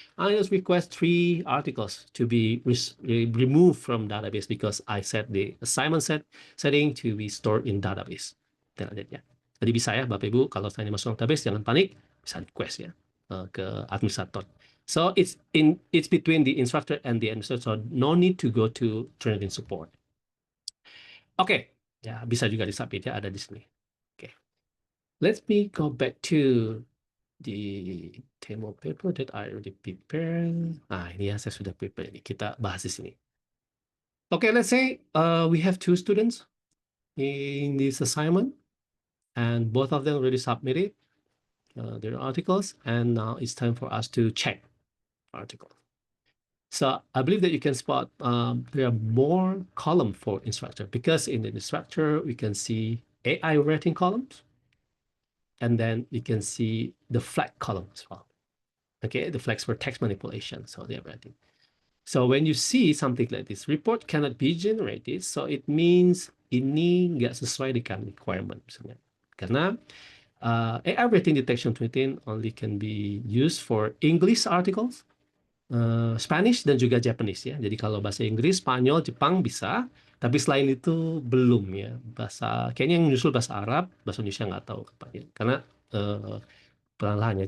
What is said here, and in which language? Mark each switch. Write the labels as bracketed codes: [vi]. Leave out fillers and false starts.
[en] I just request 3 articles to be removed from database because I set the assignment setting to be stored in database. Ya. [id] Jadi bisa ya Bapak Ibu, kalau saya masuk database jangan panik, bisa request ya ke administrator. [en] So it's between the instructor and the administrator, so no need to go to Trinity support. [id] Oke, ya bisa juga disubmit ya, ada di sini. Oke. [en] Let me go back to the demo paper that I already prepared. [id] Ini ya saya sudah prepare ini. Kita bahas di sini. [en] Okay, let's say we have 2 students in this assignment, and both of them already submitted their articles, and now it's time for us to check articles. So I believe that you can spot there are more columns for instructor, because in the instructor we can see AI rating columns. And then you can see the flag column as well. Okay, the flags for text manipulation. So they're writing. So when you see something like this, report cannot be generated. So it means [id] ini nggak sesuai dengan requirement misalnya. Karena [en] AI rating detection 20 only can be used for English articles, Spanish [id] dan juga [en] Japanese ya. [id] Jadi kalau bahasa Inggris, Spanyol, Jepang bisa. Tapi selain itu belum ya, kayaknya yang menyusul bahasa Arab, bahasa Indonesia nggak tahu kapan, karena perlahan-lahan ya.